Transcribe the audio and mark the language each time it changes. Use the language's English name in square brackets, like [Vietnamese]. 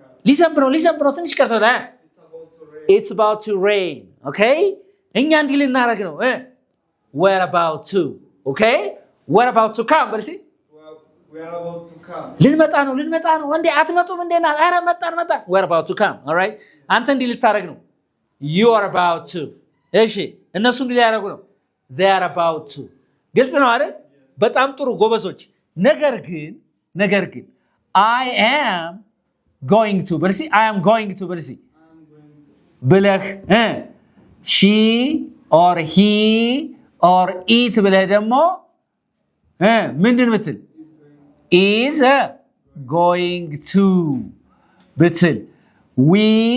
[Amharic] ሊዘንብ ነው ትንሽ ቀርቷል። [English] it's about to rain. okay [Amharic] እኛ እንዲህ ልናደርግ ነው። [English] we're about to okay we're about to come [Amharic] በልሲ [English] We are about to come. [Amharic] ልንመጣ ነው እንዴ አትመጡም እንዴና አረ መጣን [English] we're about to come. all right [Amharic] አንተ እንዲህ ልታደርግ ነው። [English] you are about to [Amharic] እሺ እነሱ እንዲህ ሊያደርጉ ነው። [English] they are about to [Amharic] ግልጽ ነው አይደል? በጣም ጥሩ ጎበዞች። ነገር ግን [English] I am going to [Amharic] በልሲ [English] I am going to በልሲ [Amharic] ብለህ [English] she or he or it [Amharic] ብለህ ደግሞ ምንድን ምትል [English] is going to [Amharic] ብትል [English] we